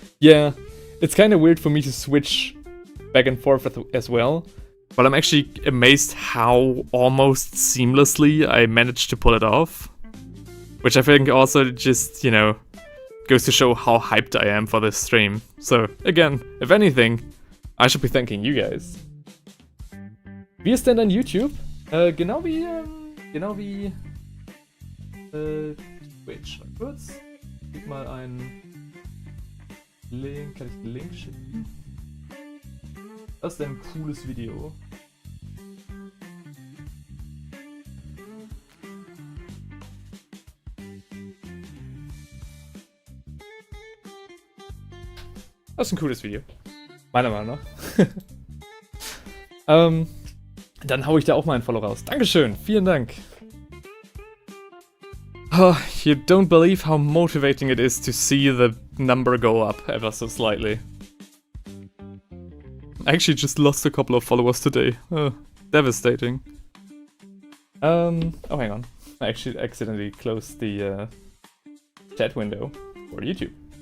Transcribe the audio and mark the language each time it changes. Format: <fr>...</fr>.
<en>Yeah, it's kind of weird for me to switch back and forth as well, but I'm actually amazed how almost seamlessly I managed to pull it off, which I think also just, you know, goes to show how hyped I am for this stream. So again, if anything, I should be thanking you guys.</en> <de>Wie ist denn dein YouTube? Genau wie Twitch. Mal kurz. Gib mal einen Link. Kann ich den Link schicken? Das ist ein cooles Video. Das ist ein cooles Video. Meiner Meinung nach. Dann hau ich da auch mal ein Follow raus. Dankeschön, vielen Dank.</de> <en>Oh, you don't believe how motivating it is to see the number go up ever so slightly. I actually just lost a couple of followers today. Devastating. Oh, hang on. I actually accidentally closed the chat window for YouTube.</en>